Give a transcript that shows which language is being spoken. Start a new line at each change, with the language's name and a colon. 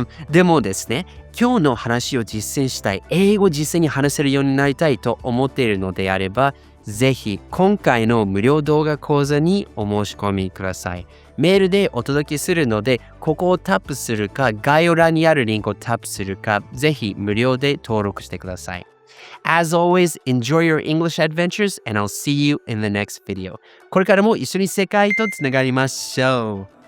Japanese: でもですね、今日の話を実践したい、英語を実際に話せるようになりたいと思っているのであれば、ぜひ今回の無料動画講座にお申し込みください。メールでお届けするので、ここをタップするか、概要欄にあるリンクをタップするか、ぜひ無料で登録してください。
English: As always, enjoy your English adventures and I'll see you in the next video.
Japanese: これからも一緒に世界とつながりましょう。